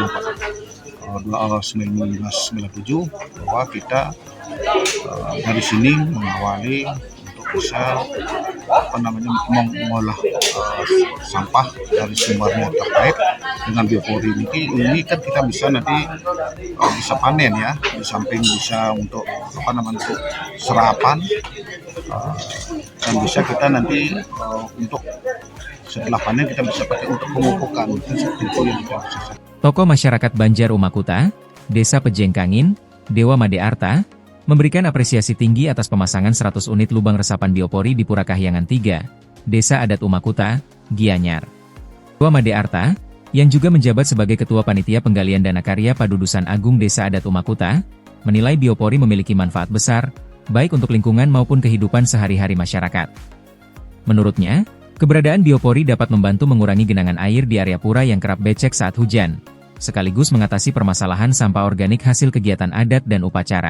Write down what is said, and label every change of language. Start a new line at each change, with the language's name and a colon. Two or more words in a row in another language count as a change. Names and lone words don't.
Indonesian: 1997 bahwa kita dari sini mengawali untuk bisa mengolah sampah dari sumbernya terkait dengan biopori ini kan kita bisa nanti bisa panen ya, di samping bisa untuk untuk serapan dan bisa kita nanti untuk setelah panen kita bisa pakai untuk pemupukan. Seperti itu yang kita bisa. Tokoh masyarakat Banjar Umakuta, Desa Pejengkangin, Dewa Made Arta, memberikan apresiasi tinggi atas pemasangan 100 unit lubang resapan biopori di Pura Kahyangan 3, Desa Adat Umakuta, Gianyar. Dewa Made Arta, yang juga menjabat sebagai Ketua Panitia Penggalian Dana Karya Padudusan Agung Desa Adat Umakuta, menilai biopori memiliki manfaat besar, baik untuk lingkungan maupun kehidupan sehari-hari masyarakat. Menurutnya, keberadaan biopori dapat membantu mengurangi genangan air di area pura yang kerap becek saat hujan, sekaligus mengatasi permasalahan sampah organik hasil kegiatan adat dan upacara.